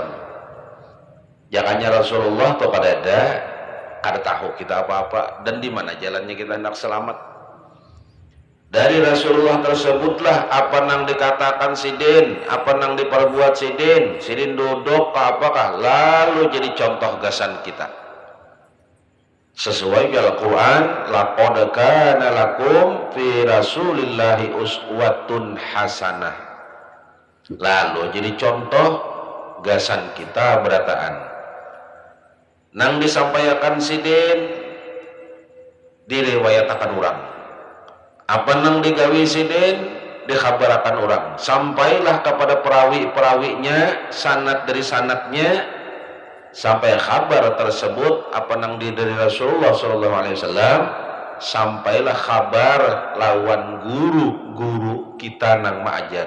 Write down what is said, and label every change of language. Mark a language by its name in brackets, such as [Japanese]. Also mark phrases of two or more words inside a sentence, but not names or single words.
[Banjar] Jangannya Rasulullah tuh kada tahu kita apa-apa dan di mana jalannya kita hendak selamat. Dari Rasulullah tersebutlah apa nang dikatakan sidin, apa nang diperbuat sidin duduk ke apakah, lalu jadi contoh gasan kita. Sesuai dengan Al-Quran, [Arabic] لقد كان لكم في رسول الله أسوة حسنة. [Banjar] Lalu jadi contoh gasan kita berataan. Nang disampaikan sidin diriwayatakan orang. Apa nang digawi sidin dikhabarakan orang. Sampailah kepada perawi-perawinya, sanad dari sanadnya, sampai kabar tersebut apa nang dari Rasulullah [Arabic] صلى الله عليه وسلم, [Banjar] sampailah kabar lawan guru-guru kita nang mengajari.